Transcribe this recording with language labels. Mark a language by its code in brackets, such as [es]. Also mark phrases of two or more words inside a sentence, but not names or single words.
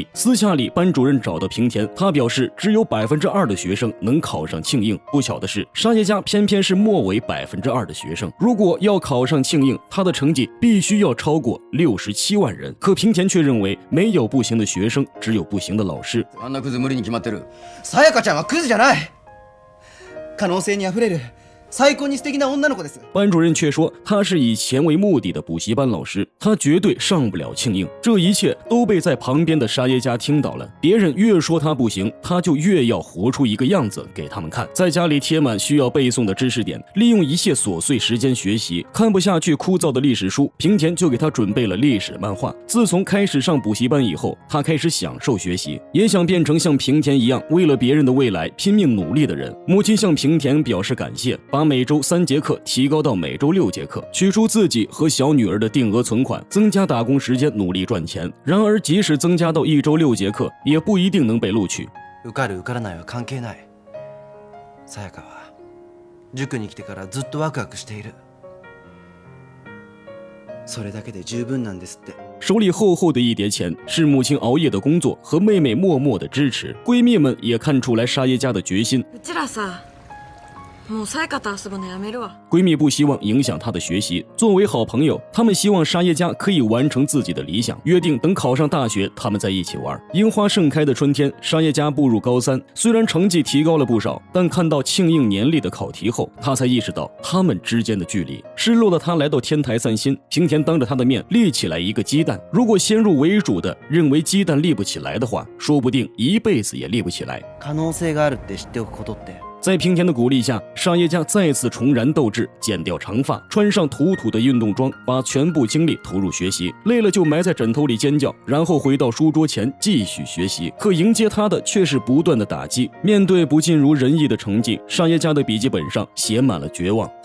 [zh] 私下里，班主任找到平田，他表示只有2%的学生能考上庆应。不巧的是，沙耶加偏是末尾2%的学生，如果要考上庆应，他的成绩必须要超过67万人。可平田却認為没有不行的学生，只有不行的老师。 [ja] あんなクズ無理に決まってる。さやかちゃんはクズじゃない。可能性にあふれる。最高に素敵な女の子です。 [zh] 班主任却说他是以钱为目的的补习班老师，他绝对上不了庆应。这一切都被在旁边的沙耶加听到了。别人越说他不行，他就越要活出一个样子给他们看。在家里贴满需要背诵的知识点，利用一切琐碎时间学习。看不下去枯燥的历史书，平田就给他准备了历史漫画。自从开始上补习班以后，他开始享受学习，也想变成像平田一样为了别人的未来拼命努力的人。母亲向平田表示感谢，把每周3节课提高到每周6节课，取出自己和小女儿的定额存款，增加打工时间，努力赚钱。然而即使增加到1周6节課，也不一定能被录取。 [ja] 受かる受からないは関係ない。さやかは塾に来てからずっとワクワクしている。それだけで十分なんですって。 [zh] 手里厚厚的一叠钱，是母亲熬夜的工作和妹妹默默的支持。闺蜜们也看出来沙耶加的决心。 [ja] うちらさ、もうさやかと遊ぶのやめるわ。 [zh] 闺蜜不希望影响她的学习，作为好朋友，她们希望沙耶加可以完成自己的理想，约定等考上大学，他们在一起玩。樱花盛开的春天，沙耶加步入高3，虽然成绩提高了不少，但看到庆应年历的考题后，她才意识到他们之间的距离。失落的她来到天台散心，平田当着她的面立起来一个鸡蛋。如果先入为主的认为鸡蛋立不起来的话，说不定一辈子也立不起来。 [ja] 可能性があるって知っておくことって。 [zh] 在平田的鼓励下，沙耶加再次重燃斗志，剪掉长发，穿上土土的运动装，把全部精力投入学习。累了就埋在枕头里尖叫，然后回到书桌前继续学习。可迎接他的却是不断的打击。面对不尽如人意的成绩，沙耶加的笔记本上写满了绝望。